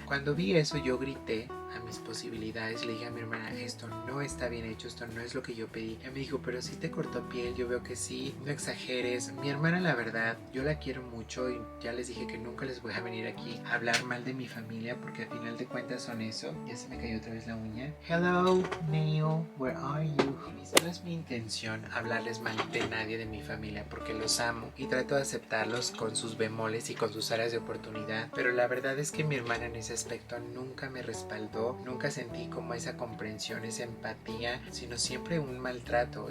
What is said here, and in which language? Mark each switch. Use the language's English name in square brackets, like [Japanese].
[Spanish] Cuando vi eso yo grité a mis posibilidades, le dije a mi hermana, esto no está bien hecho, esto no es lo que yo pedí. Ella me dijo, pero si te cortó piel, yo veo que sí, no exageres. Mi hermana, la verdad, yo la quiero mucho y ya les dije que nunca les voy a venir aquí a hablar mal de mi familia porque al final de cuentas son eso. Ya se me cayó otra vez la uña. [English] Hello, Neil, where are you? [Spanish] No es mi intención hablarles mal de nadie de mi familia porque los amo y trato de aceptarlos con sus bemoles y con sus áreas de oportunidad, pero la verdad es que mi hermana en ese aspecto nunca me respaldó, nunca sentí como esa comprensión, esa empatía, sino siempre un maltrato.